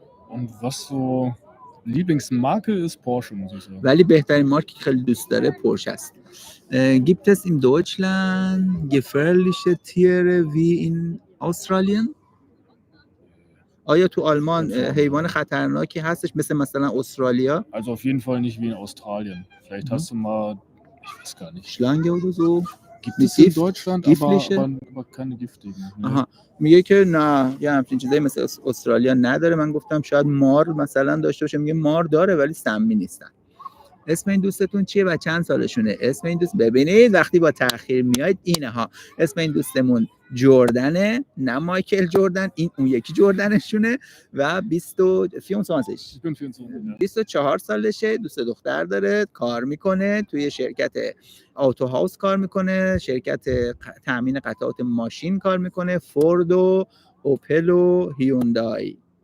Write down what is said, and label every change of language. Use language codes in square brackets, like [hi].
[de] Und was so Lieblingsmarke ist Porsche, muss ich sagen. [fa] ولی بهترین مارکی که خیلی دوست داره پورشه است. [de] Gibt es in Deutschland gefährliche Tiere wie in Australien؟ [fa] آیا تو آلمان حیوان خطرناکی هستش مثلا استرالیا؟ [de] Also auf jeden Fall nicht wie in Australien. Vielleicht hast du mal, ich weiß gar nicht. Schlange oder so? Gibt es in Deutschland, giftliche? aber keine giftigen. Ne? [fa] آها. میگه که نه یه همچین چیزایی مثل استرالیا نداره. من گفتم شاید مار مثلا داشته باشه. میگه مار داره ولی سمی نیستن. اسم این دوستتون چیه و چند سالشونه؟ اسم این دوست ببینید وقتی با تأخیر میاید اینه ها. اسم این دوستمون جردنه، نه مایکل جردن، این اون یکی جردنشونه و 24 سالشه، دوست دختر داره، کار میکنه توی شرکت آتو هاوس کار میکنه، شرکت تامین قطعات ماشین کار میکنه، فورد و اوپل و هیوندای.